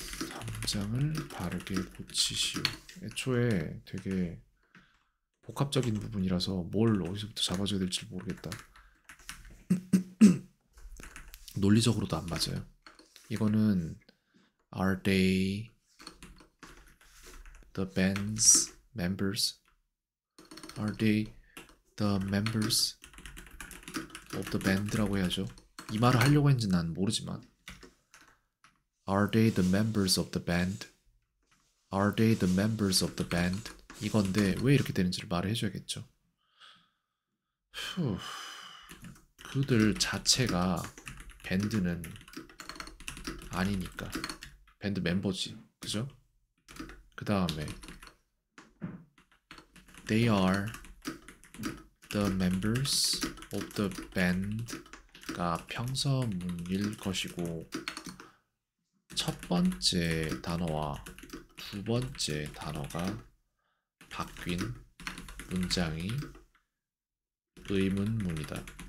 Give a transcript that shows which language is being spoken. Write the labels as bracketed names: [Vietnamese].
[Korean] 함장을 바르게 고치시오. 애초에 되게 복합적인 부분이라서 뭘 어디서부터 잡아줘야 될지 모르겠다. 논리적으로도 안 맞아요. 이거는 [English] Are they the band's members? Are they the members of the band라고 [Korean] 해야죠. 이 말을 하려고 했는지 난 모르지만 [English] Are they the members of the band? Are they the members of the band? [Korean] 이건데 왜 이렇게 되는지를 말을 해줘야겠죠. 후, 그들 자체가 밴드는 아니니까 밴드 멤버지, 그죠? 그 다음에 [English] They are the members of the band [Korean] 가 평서문일 것이고 첫 번째 단어와 두 번째 단어가 바뀐 문장이 의문문이다.